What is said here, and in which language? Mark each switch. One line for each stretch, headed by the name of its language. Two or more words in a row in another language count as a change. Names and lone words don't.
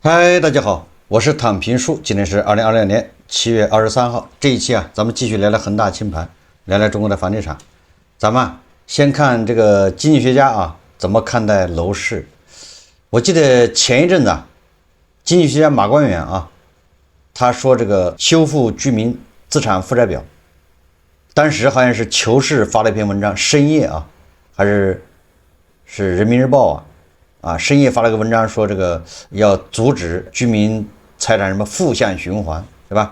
Chinese: 嗨，大家好，我是躺平树，今天是2026年7月23号。這一期咱們繼續聊聊恆大清盤，聊聊中國的房地產。咱們先看這個經濟學家怎麼看待樓市。我記得前一陣子經濟學家馬關元他說這個修復居民資產負債表，當時好像是求是發了一篇文章，深夜還是人民日報深夜發了個文章，說這個要阻止居民財產什麼負向循環，對吧？